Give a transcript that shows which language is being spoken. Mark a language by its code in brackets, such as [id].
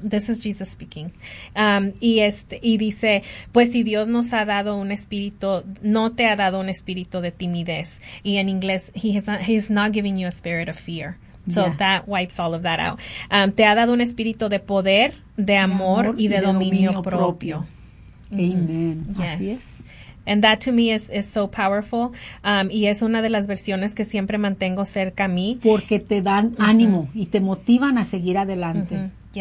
[en] This is Jesus speaking. [es] Y dice, pues si Dios nos ha dado un espíritu, no te ha dado un espíritu de timidez. Y en inglés, [en] he's not giving you a spirit of fear. So that wipes all of that out. [es] Te ha dado un espíritu de poder, de amor y de dominio propio. [en] Amen. Yes. And that to me is so powerful. [es] Y es una de las versiones que siempre mantengo cerca a mí. Porque te dan ánimo y te motivan a seguir adelante.